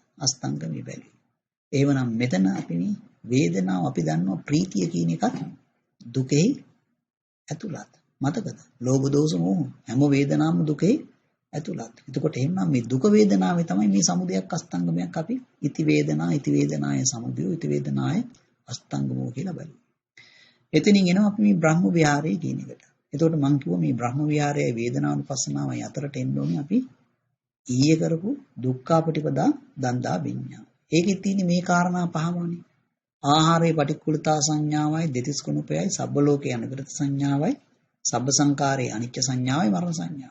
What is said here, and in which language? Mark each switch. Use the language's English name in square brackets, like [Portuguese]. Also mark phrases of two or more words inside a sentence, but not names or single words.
[Sinhala] අස්තංගමේ බැලුවේ. එහෙමනම් මෙතන අපි මේ වේදනාව අපි දන්නවා ප්‍රීතිය කියන එකත් දුකේ ඇතුළත්. මතකද? ලෝභ දෝෂ මොහ හැම වේදනාවම දුකේ ඇතුළත්. එතකොට එහෙනම් මේ දුක වේදනාවේ තමයි මේ සමුදයක් අස්තංගමයක් අපි [Pali] ඉති වේදනාය සමුදය ඉති වේදනාය අස්තංගමෝ [Sinhala] කියලා බලමු. එතනින් එනවා අපි මේ බ්‍රහ්ම විහාරයේ කියන එකට. එතකොට මම කිව්වා මේ බ්‍රහ්ම විහාරයේ වේදනානුපස්සනාවයි අතරට එන්න ඕනේ අපි ඊයේ කරපු [Pali] දුක්ඛාපටිපදා දන්දා විඤ්ඤා. [Sinhala] ඒකෙත් තියෙන්නේ මේ කාරණා පහමනේ. ආහාරයේ පටික්කුලතා සංඥාවයි දෙතිස් කුණුපයයි සබ්බ ලෝකේ අනුගත සංඥාවයි සබ්බ සංකාරයේ අනිච්ච සංඥාවයි මරණ සංඥාව.